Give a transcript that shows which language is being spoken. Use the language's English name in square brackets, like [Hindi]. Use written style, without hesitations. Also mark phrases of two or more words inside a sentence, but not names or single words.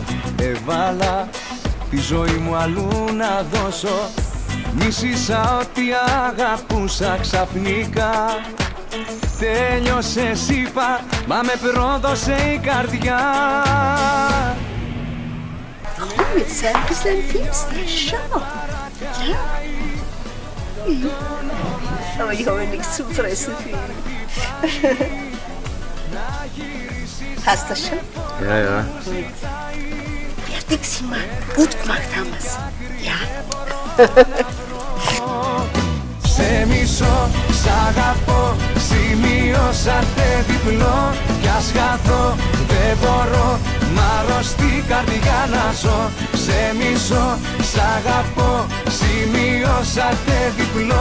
[Greek] Έβαλα τη ζωή μου αλλού να δώσω. Μίσησα ότι αγαπούσα ξαφνικά. Τέλειωσες είπα, μα με πρόδωσε η καρδιά. [German] Komm, jetzt sei ein bisschen finster, schau. Ja? Aber ich habe nichts zum Fressen für ihn. Hast du das schon? Ja, ja. Gut. Fertig sind wir. Gut gemacht haben wir es. Ja. [Greek] Σε μισώ, σ' αγαπώ, σημειώσατε διπλό. Κι ας χαθώ, δεν μπορώ, μ' αρρωστή καρδιά να ζω. Σε μισώ, σ' αγαπώ, σημειώσατε διπλό.